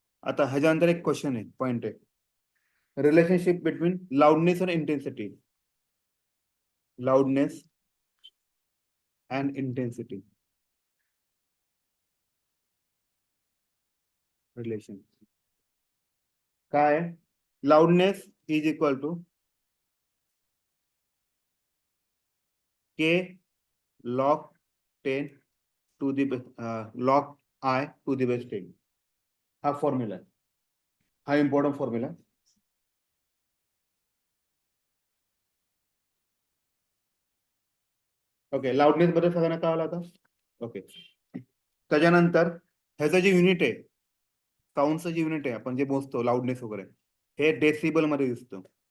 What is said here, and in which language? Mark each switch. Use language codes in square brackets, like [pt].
[mr] आता ह्याच्यानंतर एक क्वेश्चन आहे, पॉइंट आहे, रिलेशनशिप बिटवीन लाउडनेस आणि intensity. Loudness and intensity relation काय? [en] Loudness is equal to K log 10 to the log I to the base 10. [mr] हा formula आहे. हा इम्पॉर्टंट फॉर्म्युला. ओके. लाउडनेस बद्दल सगळ्यांना कळालं आता. ओके. त्याच्यानंतर ह्याचं जे युनिट आहे, साऊंडचं जे युनिट आहे आपण जे मोजतो लाउडनेस वगैरे, हे डेसिबल मध्ये दिसतं.